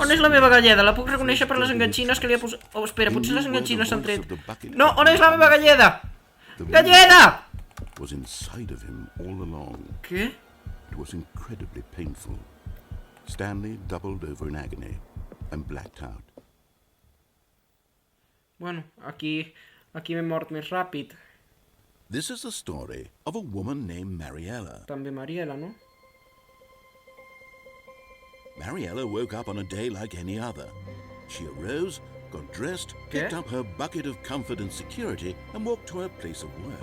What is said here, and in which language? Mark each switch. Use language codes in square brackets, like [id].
[ca] On és la meva galleda? La puc reconèixer per les enganxines que li ha posat... Oh, espera, potser les enganxines s'han tret. No, on és la meva galleda? Galleda! [en] was inside of him all along. [ca] Què? [en] It was incredibly painful. Stanley doubled over in agony and blacked out. [ca] Bueno, aquí m'he mort més ràpid. [en] This is the story of a woman named Mariella. [ca] També Mariela, no? [en] Mariella woke up on a day like any other. She arose, got dressed, [ca] Què? [en] picked up her bucket of comfort and security, and walked to her place of work.